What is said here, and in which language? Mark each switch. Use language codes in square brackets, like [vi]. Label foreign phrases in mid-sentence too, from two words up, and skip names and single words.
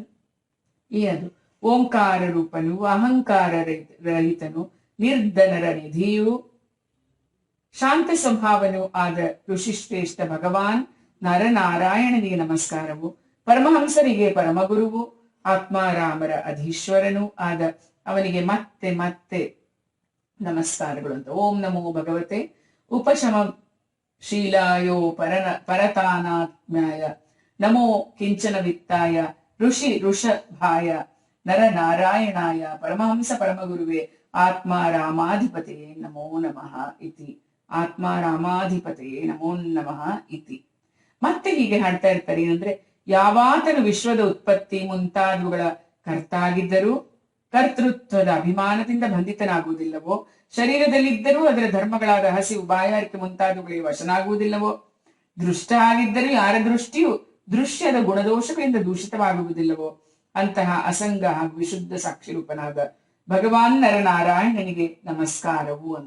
[kn] ಅದು ಓಂಕಾರ ರೂಪನು, ಅಹಂಕಾರ ರಹಿತನು, ನಿರ್ಧನರ ನಿಧಿಯು, ಶಾಂತ ಸ್ವಭಾವನು ಆದ ಋಷಿಶ್ರೇಷ್ಠ ಭಗವಾನ್ ನರನಾರಾಯಣನಿಗೆ ನಮಸ್ಕಾರವು. ಪರಮಹಂಸರಿಗೆ ಪರಮಗುರುವು, ಆತ್ಮಾರಾಮರ ಅಧೀಶ್ವರನು ಆದ ಅವನಿಗೆ ಮತ್ತೆ ಮತ್ತೆ ನಮಸ್ಕಾರಗಳು ಅಂತ. [sa] ಓಂ ನಮೋ ಭಗವತೆ ಉಪಶಮ ಶೀಲಾಯೋ ಪರತಾನಾತ್ಮ್ಯಾಯ ನಮೋ ಕಿಂಚನ ವಿತ್ತಾಯ ಋಷಿ ಋಷಭಾಯ ನರನಾರಾಯಣಾಯ ಪರಮಹಂಸ ಪರಮಗುರುವೆ ಆತ್ಮಾರಾಮಾಧಿಪತೆಯೇ ನಮೋ ನಮಃ ಇತಿ. ಆತ್ಮಾರಾಮಾಧಿಪತೆಯೇ ನಮೋ ನಮಃ ಇತಿ. [kn] ಮತ್ತೆ ಹೀಗೆ ಹಾಡ್ತಾ ಇರ್ತಾರೆ. ಏನಂದ್ರೆ, ಯಾವಾತನು ವಿಶ್ವದ ಉತ್ಪತ್ತಿ ಮುಂತಾದವುಗಳ ಕರ್ತಾಗಿದ್ದರೂ ಕರ್ತೃತ್ವದ ಅಭಿಮಾನದಿಂದ ಬಂಧಿತನಾಗುವುದಿಲ್ಲವೋ, ಶರೀರದಲ್ಲಿದ್ದರೂ ಅದರ ಧರ್ಮಗಳಾದ ಹಸಿವು, ಬಾಯಾರಿಕೆ ಮುಂತಾದವುಗಳಿಗೆ ವಶನಾಗುವುದಿಲ್ಲವೋ, ದೃಷ್ಟ ಆಗಿದ್ದರೂ ಯಾರ ದೃಷ್ಟಿಯು ದೃಶ್ಯದ ಗುಣದೋಷಗಳಿಂದ ದೂಷಿತವಾಗುವುದಿಲ್ಲವೋ, ಅಂತಹ ಅಸಂಗ ಹಾಗೂ ವಿಶುದ್ಧ ಸಾಕ್ಷಿ ರೂಪನಾದ ಭಗವಾನ್ ನರನಾರಾಯಣನಿಗೆ ನಮಸ್ಕಾರವು ಅಂತ.